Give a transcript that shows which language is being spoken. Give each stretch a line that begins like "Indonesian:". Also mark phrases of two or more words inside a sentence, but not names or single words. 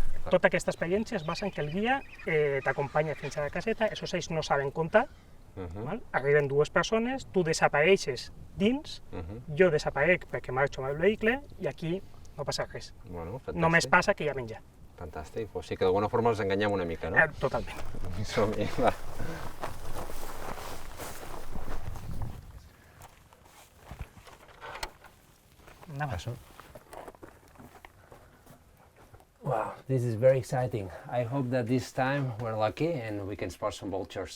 Catalan: Tota aquesta experiència es basa en que el guia t'acompanya fins a la caseta, els ocells no saben comptar, arriben 2 persones, tu desapareixes dins, jo desaparec perquè marxo amb el vehicle i aquí no passa res. Només passa que hi ha menjar. Fantàstic, o sigui que d'alguna forma els enganyem una mica, no? Totalment. Som-hi, va.
English: Wow, this is very exciting. I hope that this time we're lucky and we can spot some vultures.